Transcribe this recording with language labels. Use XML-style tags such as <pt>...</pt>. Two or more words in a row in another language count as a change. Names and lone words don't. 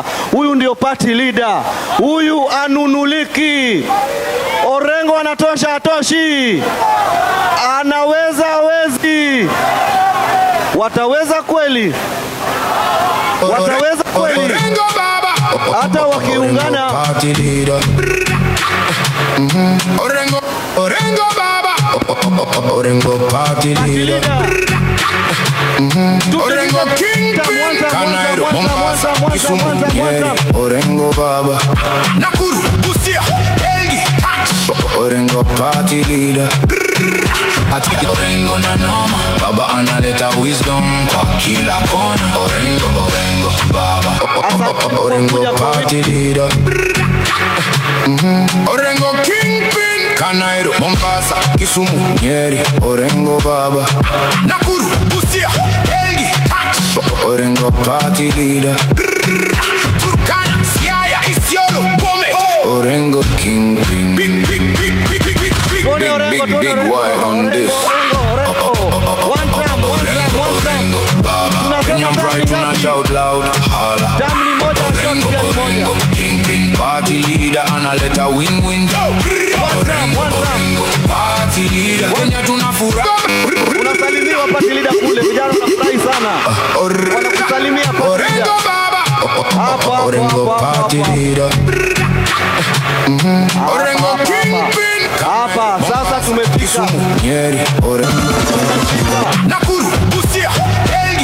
<sw>Huyu ndio party leader. Huyu anunuliki. Orengo anatosha atoshi? Anaweza wezi? Wataweza kweli? Wataweza kweli? Hata wakiungana. Orengo baba.</sw> <en>Orengo party leader. Orengo kingpin.</en> <sw>Kanairo Mombasa Kisumu Orengo baba.</sw> <en>Nakuru Busia Elgi. Orengo party leader.</en> <sw>Ati Orengo na noma. Baba analeta wisdom kwa kila kona.</sw> <en>Orengo baba. Orengo party leader. Orengo kingpin.</en> <sw>Kanairo Mombasa Kisumu Nyeri Orengo baba.</sw> <en>Nakuru Busia Elgi. Orengo party leader. Turkana Siaya Isiolo Bome. Orengo kingpin. Big wide on this.</en> <sw>Orengo baba.</sw> <en>Kenyan pride tuna shout loud. Holla. Orengo kingpin. Party leader</en> <sw>analeta win-win.</sw> <en>Orengo party leader. Kenya tunafura.</en> <sw>Unasalimiwa</sw> <en>party leader</en> <sw>kule. Vijana wanafurahi sana. Wanakusalimia</sw> <en>party leader. Orengo baba. Orengo party leader. Orengo kingpin.</en> <sw>Hapa sasa tumefika. Nyeri Orengo. Nakuru Busia Elgi.</sw>